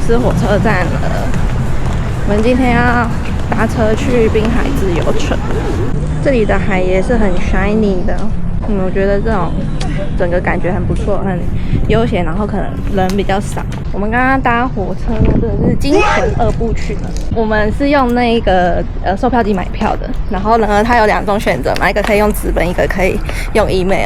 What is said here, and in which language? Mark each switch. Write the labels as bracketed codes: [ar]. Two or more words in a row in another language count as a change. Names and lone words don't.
[zh] 斯火車站了，我們今天要搭車去濱海自由城。這裡的海也是很 shiny 的，我覺得這種整個感覺很不錯，很悠閒，然後可能人比較少。我們剛剛搭火車呢，真的是驚魂2部曲呢。我們是用那個售票機買票的，然後呢，它有2種選擇嘛，一個可以用紙本，一個可以用 email。